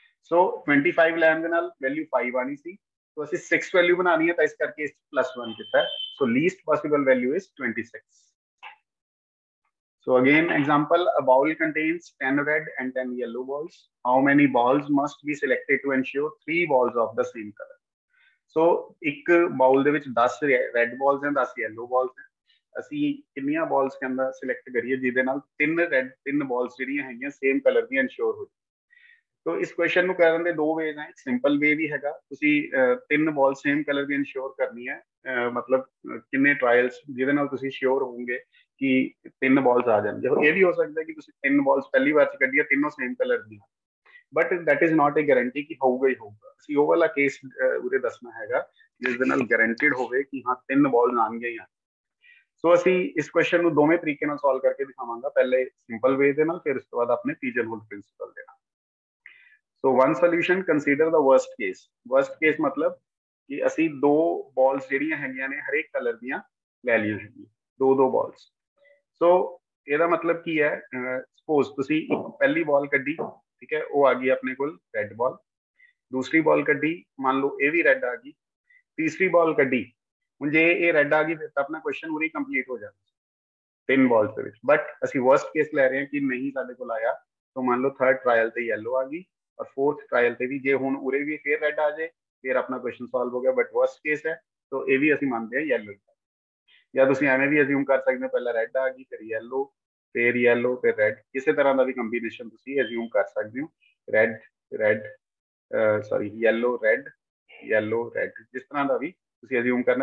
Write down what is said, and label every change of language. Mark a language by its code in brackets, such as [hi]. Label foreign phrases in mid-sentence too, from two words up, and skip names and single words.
[pa] ਸੋ 25 ਲੈਣ ਦੇ ਨਾਲ ਵੈਲਿਊ 5 ਆਣੀ ਸੀ, ਸੋ ਅਸੀਂ 6 ਵੈਲਿਊ ਬਣਾਣੀ ਹੈ ਤਾਂ ਇਸ ਕਰਕੇ ਇਸ +1 ਕੀਤਾ। [en] So least possible value is 26. So again, example, a bowl contains 10 red and 10 yellow balls. How many balls must be selected to ensure 3 balls of the same color? [pa] So, एक bowl ਦੇ ਵਿੱਚ [en] 10 red balls [pa] हैं, [en] 10 yellow balls [pa] हैं। ਅਸੀਂ ਕਿੰਨੀਆਂ balls ਕਹਿੰਦਾ select ਕਰੀਏ ਜਿਹਦੇ ਨਾਲ 3 balls ਜਿਹੜੀਆਂ ਹੈਗੀਆਂ [en] same color [pa] ਦੀਆਂ ensure ਹੋ ਜਾਣ। [hi] तो इस [pa] क्वेश्चन ਨੂੰ ਕਰਨ ਦੇ ਦੋ ਵੇਜ਼ हैं। [en] simple way [pa] ਵੀ ਹੈਗਾ, ਤੁਸੀਂ 3 ਬਾਲ [en] same color [pa] ਦੀ ਇਨਸ਼ੋਰ ਕਰਨੀ ਹੈ। ਮਤਲਬ ਕਿੰਨੇ ਟ੍ਰਾਇਲਸ ਜਿਹਦੇ ਨਾਲ ਤੁਸੀਂ ਸ਼ੋਰ ਹੋਵੋਗੇ ਕਿ 3 ਬਾਲਸ ਆ ਜਾਣਗੇ। ਇਹ ਵੀ ਹੋ ਸਕਦਾ ਕਿ ਤੁਸੀਂ 3 ਬਾਲਸ ਪਹਿਲੀ ਵਾਰ ਚ ਕੱਢੀਆਂ, ਤਿੰਨੋਂ [en] same color [pa] ਦੀਆਂ, [en] but that is not a guarantee [pa] ਕਿ ਹੋਊਗਾ ਹੀ ਹੋਊਗਾ। ਅਸੀਂ ਉਹ ਵਾਲਾ ਕੇਸ ਉਰੇ ਦੱਸਣਾ ਹੈਗਾ ਜਿਸ ਦੇ ਨਾਲ ਗਾਰੰਟਿਡ ਹੋਵੇ ਕਿ ਹਾਂ 3 ਬਾਲਸ ਆਣਗੇ ਹੀ। ਸੋ ਅਸੀਂ ਇਸ ਕੁਐਸਚਨ ਨੂੰ ਦੋਵੇਂ ਤਰੀਕੇ ਨਾਲ ਸੋਲਵ ਕਰਕੇ ਦਿਖਾਵਾਂਗਾ, ਪਹਿਲੇ [en] simple way [pa] ਦੇ ਨਾਲ, ਫਿਰ ਉਸ ਤੋਂ ਬਾਅਦ ਆਪਣੇ [en] pigeon hole principle [pa] ਦੇ ਨਾਲ। [en] So one solution, consider the worst case. Worst case [hi] मतलब कि [pa] ਅਸੀਂ 2 balls ਜਿਹੜੀਆਂ ਹੈਗੀਆਂ ਨੇ ਹਰੇਕ ਕਲਰ ਦੀਆਂ ਲੈ ਲਈਆਂ ਹੈਗੀਆਂ, 2 balls। So ਇਹਦਾ ਮਤਲਬ ਕੀ ਹੈ? ਸਪੋਜ਼ ਤੁਸੀਂ ਇੱਕ ਪਹਿਲੀ ਬਾਲ ਕੱਢੀ, ਠੀਕ ਹੈ, ਉਹ ਆ ਗਈ ਆਪਣੇ ਕੋਲ [en] red ball. [pa] ਦੂਸਰੀ ਬਾਲ ਕੱਢੀ, ਮੰਨ ਲਓ ਇਹ ਵੀ ਰੈੱਡ ਆ ਗਈ। ਤੀਸਰੀ ਬਾਲ ਕੱਢੀ, ਹੁਣ ਜੇ ਇਹ ਰੈੱਡ ਆ ਗਈ ਫਿਰ ਤਾਂ ਆਪਣਾ ਕੁਐਸਚਨ ਪੂਰੀ ਕੰਪਲੀਟ ਹੋ ਜਾਣਾ 3 ਬਾਲਸ ਦੇ ਵਿੱਚ। ਬਟ ਅਸੀਂ [en] worst case [pa] ਲੈ ਰਹੇ ਹਾਂ ਕਿ ਨਹੀਂ ਸਾਡੇ ਕੋਲ ਆਇਆ, ਤਾਂ ਮੰਨ ਲਓ [en] third trial [pa] ਤੇ ਯੈਲੋ ਆ ਗਈ और [en] fourth trial [pa] ਤੇ ਵੀ ਜੇ ਹੁਣ ਉਰੇ ਵੀ ਫੇਰ ਰੈੱਡ ਆ ਜਾਏ ਫਿਰ ਆਪਣਾ ਕੁਐਸਚਨ ਸੋਲਵ ਹੋ ਗਿਆ। ਬਟ [en] worst case [pa] ਹੈ ਤਾਂ ਇਹ ਵੀ ਅਸੀਂ ਮੰਨਦੇ ਹਾਂ ਯੈਲੋ। ਜਾਂ ਤੁਸੀਂ ਐਵੇਂ ਵੀ ਅਸਿਊਮ ਕਰ ਸਕਦੇ ਹੋ ਪਹਿਲਾਂ ਰੈੱਡ ਆ ਗਈ ਫਿਰ ਯੈਲੋ ਫਿਰ ਰੈੱਡ, ਕਿਸੇ ਤਰ੍ਹਾਂ ਦਾ ਵੀ ਕੰਬੀਨੇਸ਼ਨ ਤੁਸੀਂ ਅਸਿਊਮ ਕਰ ਸਕਦੇ ਹੋ। [en] yellow red, [pa] ਜਿਸ ਤਰ੍ਹਾਂ ਦਾ ਵੀ ਤੁਸੀਂ ਅਸਿਊਮ ਕਰਨਾ।